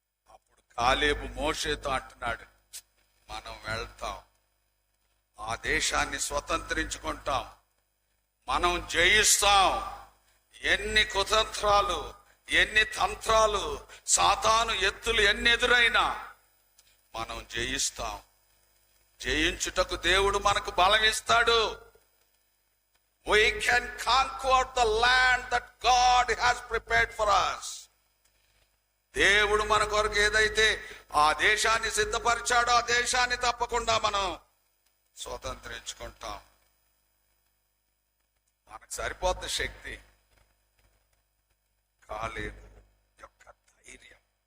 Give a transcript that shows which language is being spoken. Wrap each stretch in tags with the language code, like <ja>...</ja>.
<te>అప్పుడు కాలేబు మోషేతో అంటున్నాడు, మనం వెళ్తాం, ఆ దేశాన్ని స్వతంత్రించుకుంటాం, మనం జయిస్తాం. ఎన్ని కుతంత్రాలు, ఎన్ని తంత్రాలు, సాతాను ఎత్తులు ఎన్ని ఎదురైనా మనం జయిస్తాం. జయించుటకు దేవుడు మనకు బలం ఇస్తాడు.</te> <en>We can conquer the land that God has prepared for us.</en> <te>దేవుడు మన కొరకు ఏదైతే ఆ దేశాన్ని సిద్ధపరిచాడో ఆ దేశాన్ని తప్పకుండా మనం స్వతంత్రించుకుంటాం. మనకు సరిపోద్ది శక్తి. కాలేబు యొక్క ధైర్యం.</te>